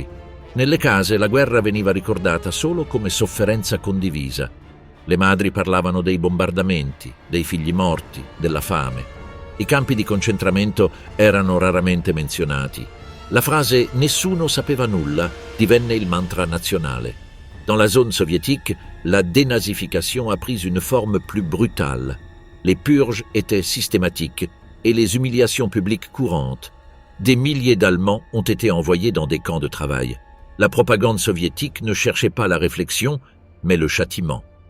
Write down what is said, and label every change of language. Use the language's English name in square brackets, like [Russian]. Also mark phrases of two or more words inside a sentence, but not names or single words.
[Italian] Nelle case la guerra veniva ricordata solo come sofferenza condivisa. Le madri parlavano dei bombardamenti, dei figli morti, della fame. I campi di concentramento erano raramente menzionati. La frase «nessuno sapeva nulla» divenne il mantra nazionale. [French] Dans la zone soviétique, la dénazification a pris une forme plus brutale. Les purges étaient systématiques et les humiliations publiques courantes. Des milliers d'Allemands ont été envoyés dans des camps de travail. La propagande soviétique ne cherchait pas la réflexion, mais le châtiment.